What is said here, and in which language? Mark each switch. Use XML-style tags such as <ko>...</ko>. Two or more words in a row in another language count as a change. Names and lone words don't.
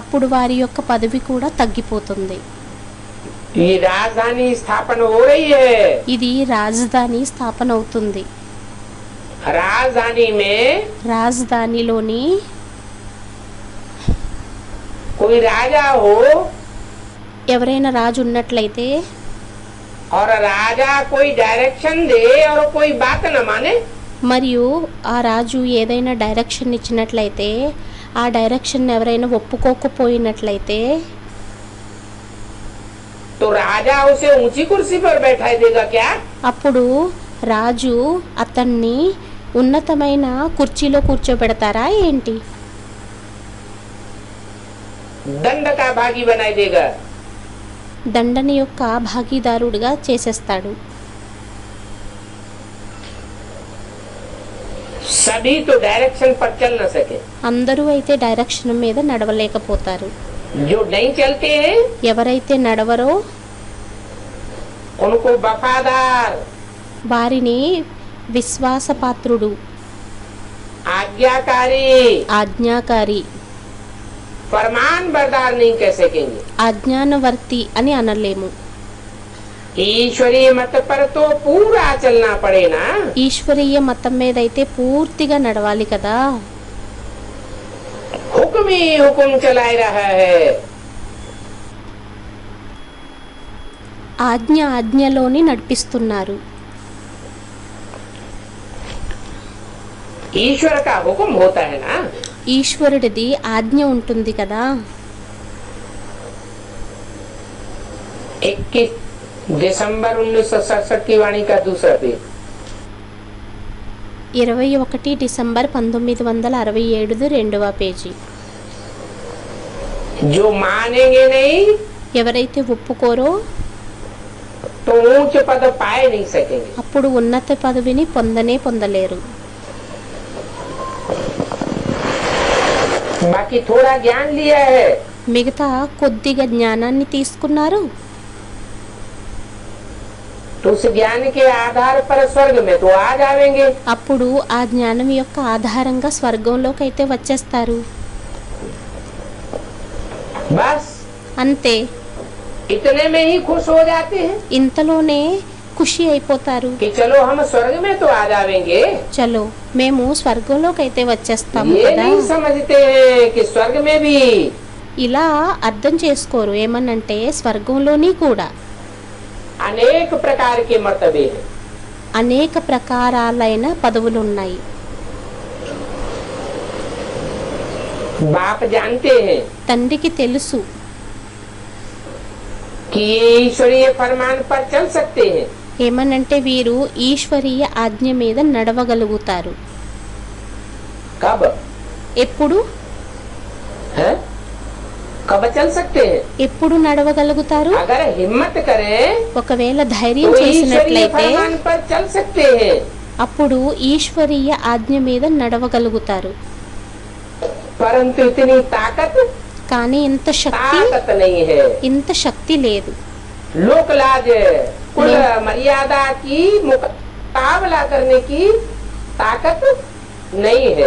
<te>అప్పుడు వారి యొక్క పదవి కూడా తగ్గిపోతుంది.</te> <hi>ये राजधानी स्थापन हो रही है।</hi> <te>ఇది రాజధాని స్థాపన అవుతుంది.</te> <hi>राजधानी में</hi> <te>రాజధానిలోని</te> <hi>कोई राजा हो</hi> <te>ఎవరైనా రాజు ఉన్నట్లయితే</te> <hi>और राजा कोई डायरेक्शन दे और कोई बात न माने,</hi> <te>మరియు ఆ రాజు ఏదైనా డైరెక్షన్ ఇచ్చినట్లయితే ఆ డైరెక్షన్ ఎవరైనా ఒప్పుకోకపోయినట్లయితే</te> <hi>तो राजा उसे ऊंची कुर्सी पर बैठा देगा क्या?</hi> <te>అప్పుడు రాజు అతన్ని ఉన్నతమైన కుర్చీలో కూర్చోబెడతారా ఏంటి?</te> <hi>दंड का भागी बनाई देगा।</hi> <te>దండని యొక్క భాగీదారుడిగా చేసేస్తాడు.</te> <hi>सभी तो डायरेक्शन पर चल न सके।</hi> <te>అందరూ అయితే డైరెక్షన్ మీద నడవలేకపోతారు.</te> <hi>जो नहीं चलते हैं</hi> <te>ఎవరైతే నడవరో</te> <hi>उनको वफादार,</hi> <te>వారిని విశ్వాసపాత్రుడు,</te> <hi>आज्ञाकारी,</hi> <te>ఆజ్ఞాకారి,</te> <hi>फरमान बरदार नहीं कह सकेंगे।</hi> <te>అజ్ఞానవర్తి అని అనలేము.</te> <hi>ईश्वरीय मत पर तो पूरा चलना पड़े ना।</hi> <te>ఈశ్వరీయ మతం మీద అయితే పూర్తిగా నడవాలి కదా.</te> <hi>हुक्म ही हुक्म चला रहा है।</hi> <te>ఆజ్ఞలోని నడిపిస్తున్నారు.</te> <hi>ईश्वर का हुक्म होता है ना।</hi> <te>ఈశ్వరుడిది ఆజ్ఞ ఉంటుంది కదా.</te> <hi>दिसंबर 1967 की वाणी का दूसरा पेज।</hi> <te>21 డిసెంబర్ 1967 రెండవ పేజీ.</te> <hi>जो मानेंगे नहीं</hi> <te>ఎవరైతే ఒప్పుకోరో</te> <hi>तो ऊंच पद पाए नहीं सकेंगे।</hi> <te>అప్పుడు ఉన్నత పదవిని పొందలేరు.</te> <hi>बाकी थोड़ा ज्ञान लिया है</hi> <te>మిగతా కొద్దిగా జ్ఞానాన్ని తీసుకున్నారు.</te> <hi>तो उस ज्ञान के आधार पर स्वर्ग में तो आ जाएंगे।</hi> <te>అప్పుడు ఆ జ్ఞానం యొక్క ఆధారంగా స్వర్గంలోకి అయితే వచ్చేస్తారు.</te> <hi>बस</hi> <te>అంతే,</te> <hi>इतने में ही खुश हो जाते हैं</hi> <te>ఇంతలోనే ఖుషి అయిపోతారు.</te> <hi>कि चलो हम स्वर्ग में तो आ जाएंगे।</hi> <te>చలో మేము స్వర్గంలోకి అయితే వచ్చేస్తాము</te> <hi>ये</hi> <te>కదా.</te> <hi>नहीं समझते हैं कि स्वर्ग में भी</hi> <te>ఇలా అర్థం చేసుకోరు. ఏమనంటే స్వర్గంలోని కూడా</te> <hi>अनेक प्रकार के मर्तबे हैं।</hi> <te>అనేక ప్రకారాలైన పదవులు ఉన్నాయి.</te> <hi>बाप जानते हैं</hi> <te>తండ్రికి తెలుసు</te> <hi>कि ये ईश्वरीय फरमान पर चल सकते हैं।</hi> <te>ఏమనంటే వీరు ఈశ్వరీయ ఆజ్ఞ మీద నడవగలుగుతారు.</te> <hi>कब</hi> <te>ఎప్పుడు</te> <hi>है? कब चल सकते हैं?</hi> <te>ఎప్పుడు నడవగలుగుతారు?</te> <hi>अगर हिम्मत करें</hi> <te>ఒకవేళ ధైర్యం</te> <hi>तो ईश्वरीय</hi> <te>చేసినట్లయితే</te> <hi>फरमान पर चल सकते हैं।</hi> <te>అప్పుడు ఈశ్వరీయ ఆజ్ఞ మీద నడవగలుగుతారు.</te> <hi>परंतु इतनी ताकत</hi> <te>కానీ ఇంత</te> <hi>नहीं है।</hi> <te>శక్తి లేదు.</te> <hi>लोक लाज कुल मर्यादा की मुकाबला करने की ताकत नहीं है।</hi>